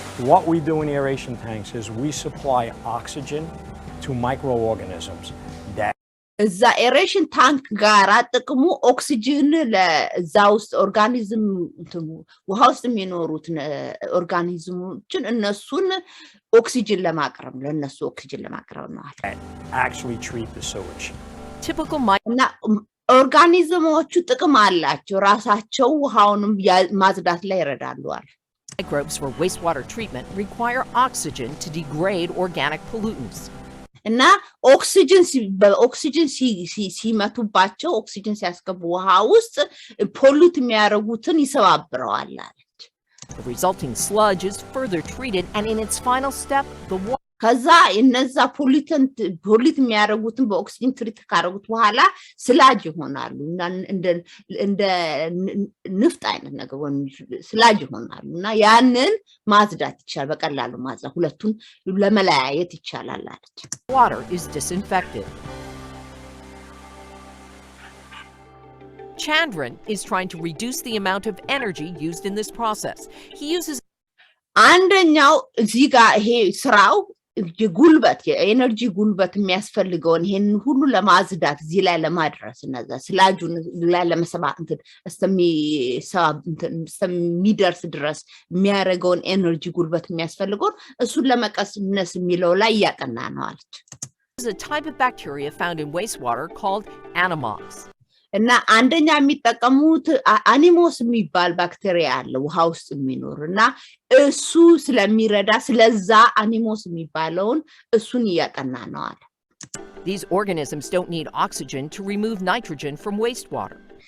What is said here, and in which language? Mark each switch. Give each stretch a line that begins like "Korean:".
English: What we do in aeration tanks is we supply oxygen to microorganisms that
Amharic: እዛ aeration tank ጋር ጥቅሙ ኦክሲጅን ለዛ ውስጥ ኦርጋኒዝም ውሃ ውስጥ የሚኖሩት ኦርጋኒዝሞችን እነሱን ኦክሲጅን ለማቅረብ ለነሱ ኦክሲጅን ለማቅረብ ነው
English: actually treat the sewage. Typical
Amharic: ኦርጋኒዝሞቹ ጥቅም አላቸው ራሳቸው ውሃውንም ማጽዳት ላይ ይረዳሉ
English: microbes for wastewater treatment require oxygen to degrade organic pollutants.
Amharic: እና ኦክሲጅን ሲመቱባቸው ኦክሲጅን ሲያስገቡ ውሃ ውስጥ ፖሉት የሚያደርጉትን ይሰባብረዋል አለች።
English: The resulting sludge is further treated, and in its final step, the water
Amharic: ከዛ እነዛ ፖሊት የሚያደርጉትን በኦክሲጅን ትሪት ካደረጉት በኋላ ስላጅ ይሆናሉ እና እንደ ንፍጥ አይነት ነገር ወይ ስላጅ ይሆናሉ እና ያንን ማጽዳት ይቻላል በቀላሉ ማጽዳት ሁለቱን ለመለያየት ይቻላል አለች።
English: water is disinfected. Chandran is trying to reduce the amount of energy used in this process. He uses
Amharic: አንደኛው እዚህ ጋር ይሄ ስራው ጉልበት የኤነርጂ ጉልበት የሚያስፈልገውን ይሄን ሁሉ ለማጽዳት እዚህ ላይ ለማድረስ እነዛ ስላጁን ላይ ለሚደርስ ድረስ የሚያደርገውን ኤነርጂ ጉልበት የሚያስፈልገውን እሱን ለመቀነስ የሚለው ላይ ያጠና ነው አለች።
English: a type of bacteria found in wastewater called Animox.
Amharic: እና አንደኛ የሚጠቀሙት አኒሞስ የሚባል ባክቴሪያ አለ ውሃ ውስጥ የሚኖር እና እሱ ስለሚረዳ ስለዛ አኒሞስ የሚባለውን እሱን ያጠና ነው አለ።
English: These organisms don't need oxygen to remove nitrogen from wastewater.